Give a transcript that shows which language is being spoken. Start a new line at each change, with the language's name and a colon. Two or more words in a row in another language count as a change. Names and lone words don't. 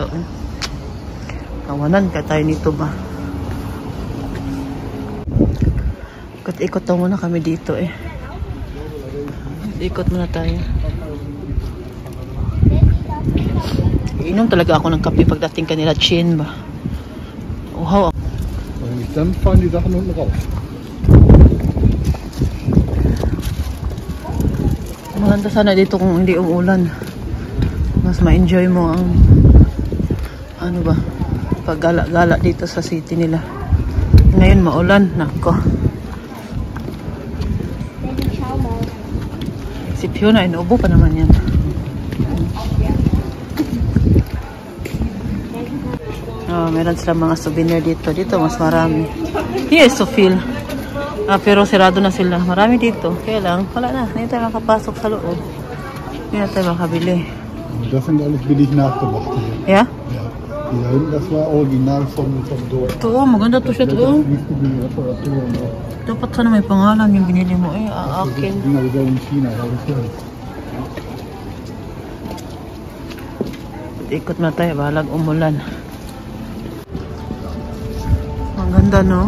Filipino: Kawanan ka tayo nito ba? Ikot-ikot daw muna kami dito eh. Ikot muna tayo. Inom talaga ako ng kape pagdating kanila Chin ba? Uhaw ako.
German: Dann fallen die Sachen unten raus.
Filipino: Maganda sana dito kung hindi umulan. Mas ma-enjoy mo ang ano ba, paggala-gala dito sa city nila. Ngayon maulan, nako. Si Fiona, inuubo pa naman yan. Oh, meron silang mga souvenir dito. Dito mas marami. Yes, Sophie. Pero sirado na sila. Marami dito. Kaya lang, wala na. Hindi tayo makapasok sa loob. Hindi na tayo makabili.
German: Das sind alles billig nachgemacht. Yeah? Ja. Die da hinten, das war original vom Dorf.
Filipino: Ito, maganda to siya to. Dapat sana may pangalan yung binili mo. Akin. In China. Ikot na tayo. Balag umulan. Ang ganda, no?